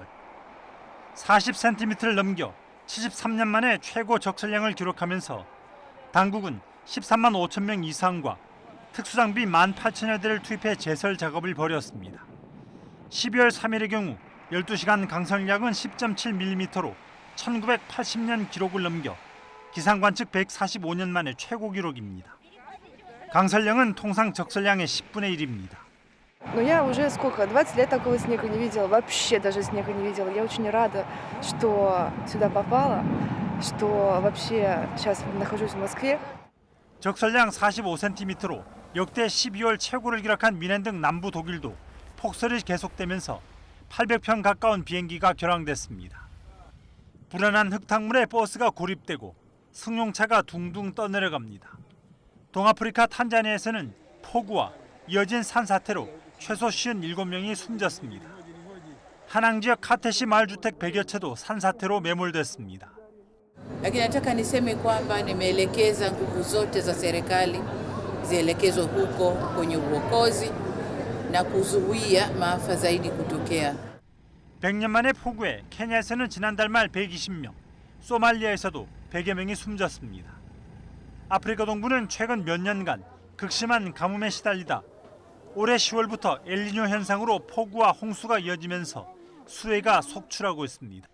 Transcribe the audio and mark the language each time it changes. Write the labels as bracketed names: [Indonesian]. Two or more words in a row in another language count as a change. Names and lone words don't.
[Korean] 40cm를 넘겨 73년 만에 최고 적설량을 기록하면서 당국은 13만 5천 명 이상과 특수장비 18,000여 대를 투입해 제설 작업을 벌였습니다. 12월 3일의 경우 12시간 강설량은 10.7mm로 1980년 기록을 넘겨 기상관 측 145년 만에 최고 기록입니다. 강설량은 통상 적설량의 10분의 1입니다. [Russian] Но я уже 20 лет такого снега не видела, вообще даже снега не видела. Я очень рада, что сюда попала, что вообще сейчас нахожусь в Москве. [Korean] 적설량 45cm로 역대 12월 최고를 기록한 미넨 등 남부 독일도 폭설이 계속되면서 800편 가까운 비행기가 결항됐습니다. 불안한 흙탕물에 버스가 고립되고 승용차가 둥둥 떠내려갑니다. 동아프리카 탄자니아에서는 폭우와 이어진 산사태로 최소 57명이 숨졌습니다. 하낭 지역 카테시 마을주택 100여 채도 산사태로 매몰됐습니다. [Swahili] Lakini nataka niseme kwamba nimeelekeza nguvu zote za serikali zielekezwe huko kwenye uokozi na kuzuia maafa zaidi kutokea. [Korean] 100년 만의 폭우에 케냐에서는 지난달 말 120명, 소말리아에서도 100여 명이 숨졌습니다. 아프리카 동부는 최근 몇 년간 극심한 가뭄에 시달리다 올해 10월부터 엘니뇨 현상으로 폭우와 홍수가 이어지면서 수해가 속출하고 있습니다.